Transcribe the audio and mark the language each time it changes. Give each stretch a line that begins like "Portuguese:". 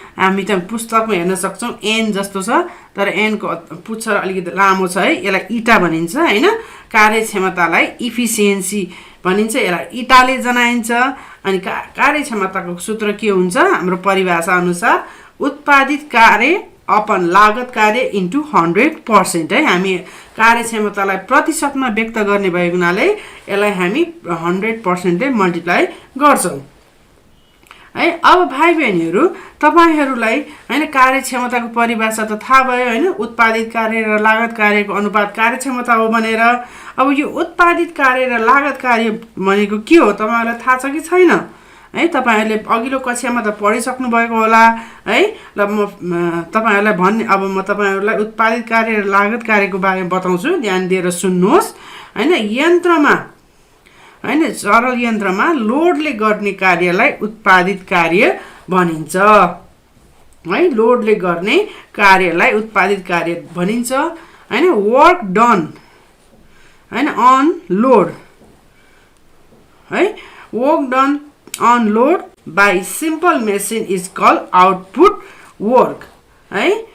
Nepali: हामी त पुस्तकमा हेर्न सक्छौं एन जस्तो छ, तर एन को पुच्छर अलिकति लामो छ है, यसलाई इटा भनिन्छ हैन। कार्यक्षमतालाई इफिसियन्सी भनिन्छ, यसलाई इटाले जनाइन्छ। अनि कार्यक्षमताको सूत्र के हुन्छ, हाम्रो परिभाषा अनुसार उत्पादित कार्य अपन लागत कार्य इन्टु 100% है। हामी कार्यक्षमतालाई प्रतिशतमा व्यक्त गर्ने भएको हुनाले यसलाई हामी 100% ले मल्टिप्लाई गर्छौं है। अब भाइ बहिनीहरू, तपाईहरुलाई हैन कार्यक्षमताको परिभाषा त थाहा भयो हैन, उत्पादित कार्य र लागत कार्यको अनुपात कार्यक्षमता हो भनेर। अब यो उत्पादित कार्य र लागत कार्य भनेको के हो तपाईहरुलाई थाहा छ कि छैन है। तपाईहरुले अघिल्लो कक्षामा त पढिसक्नु भएको होला है। ल म तपाईहरुलाई अब म तपाईहरुलाई उत्पादित कार्य र लागत कार्यको बारेमा बताउँछु, ध्यान दिएर सुन्नुहोस् हैन। यन्त्रमा हैन सरल यन्त्रमा लोडले गर्ने कार्यलाई उत्पादित कार्य भनिन्छ है। लोडले गर्ने कार्यलाई उत्पादित कार्य भनिन्छ हैन।
English: Work done हैन on load है, work done on load by simple machine is called output work है।